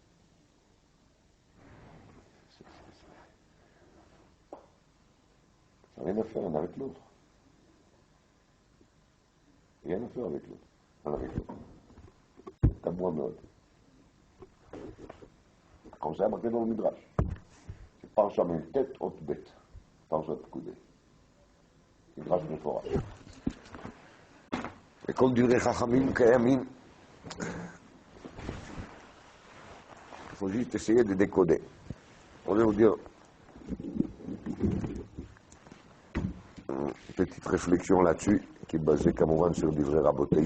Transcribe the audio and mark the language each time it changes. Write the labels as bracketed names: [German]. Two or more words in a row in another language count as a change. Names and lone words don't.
[French] Ça n'a rien à faire l'un avec l'autre. Rien à faire avec l'autre. L'un avec l'autre. Comme moi, mode. Comme ça, marqué dans le Midrash. [Hebrew] פרשה מ"ט אות ב', פרשת פקודי. מדרש מפורש. וכל דברי חכמים קיימים. [French] Il faut juste essayer de décoder. On va vous dire une petite réflexion là-dessus, qui est basée comme sur des vrais rabotés.